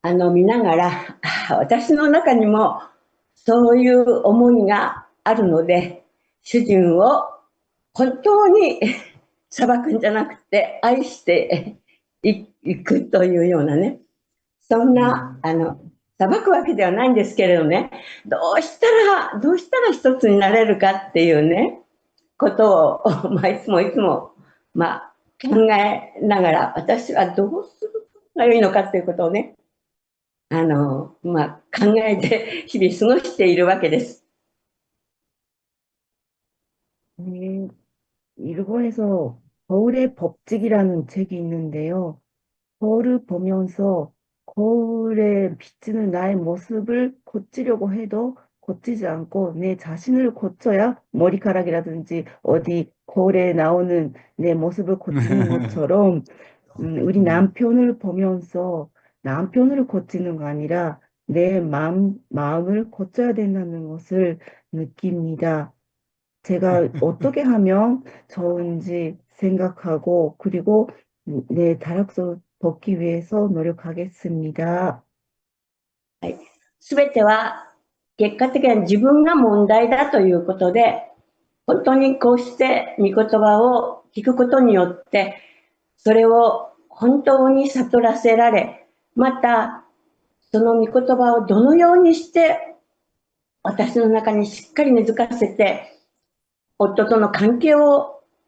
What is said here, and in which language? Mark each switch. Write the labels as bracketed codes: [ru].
[ja] 見ながら、私の中にもそういう思いがあるので、主人を本当に裁くんじゃなくて愛していくというようなね、そんな、裁くわけではないんですけれどね、どうしたら一つになれるかっていうね、ことを、いつも、考えながら、私はどうするのがいいのかっていうことをね、考えて日々過ごしているわけです。 [ko] 네, 일본에서 거울의 법칙이라는 책이 있는데요. 거울을 보면서 거울에 비치는 나의 모습을 고치려고 해도 고치지 않고 내 자신을 고쳐야 머리카락이라든지 어디 거울에 나오는 내 모습을 고치는 것처럼 우리 남편을 보면서 남편을 고치는 거 아니라 내 마음을 고쳐야 된다는 것을 느낍니다. 제가 어떻게 하면 좋은지 생각하고 그리고 내 다락서 벗기 위해서 노력하겠습니다. [ja] すべては結果的には自分が問題だということで、本当にこうして御言葉を聞くことによって、それを本当に悟らせられ、またその御言葉をどのようにして私の中にしっかり根付かせて、夫との関係を